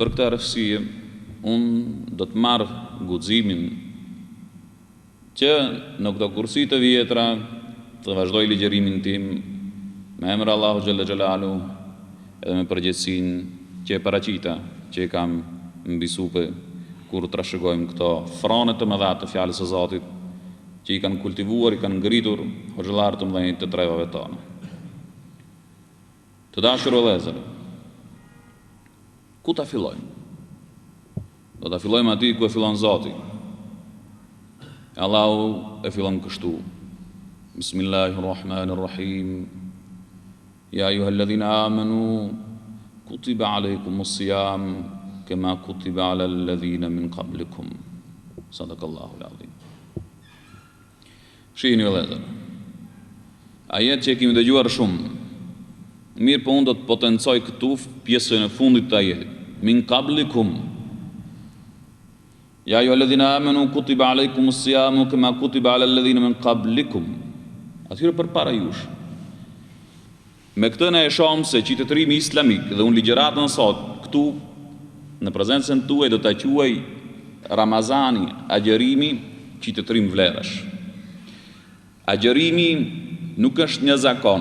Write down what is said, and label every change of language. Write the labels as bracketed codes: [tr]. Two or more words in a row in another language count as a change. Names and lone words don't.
[sq] për këtë arsye unë do të marr guximin që në këto kursi të vjetra të vazhdoj ligjërimin tim me emër Allahu xhalla xhelalu edhe me përgjegjësinë që e paraqita që e kam mbisupe kur trashëgojmë këto frone të mëdha të fjalës së Zotit që i kanë kultivuar, i kanë ngritur hoxhallarë të mëdhenj të trevave tona. Të dashur vëllezër, ku ta fillojmë? Do ta fillojmë aty ku e fillon Zoti. Allahu e fillon kështu. [ar] بسم الله الرحمن الرحيم. يا أيها الذين آمنوا كتب عليكم الصيام كما كتب على الذين من قبلكم. صدق الله العظيم. [sq] Shihni vëllezër. Ajet që kemi dëgjuar shumë. Mirë, po unë do të potencoj këtu pjesën e fundit të ajetit. [ar] من قبلكم. يا أيها الذين آمنوا كتب عليكم الصيام كما كتب على الذين من قبلكم. [sq] Atyre përpara jush. Me këtë ne e shohim se qytetërimi islamik dhe unë ligjëratën sot këtu në prezencën tuaj do ta quaj Ramazani, agjërimi, qytetërim vlerash. Agjërimi nuk është një zakon.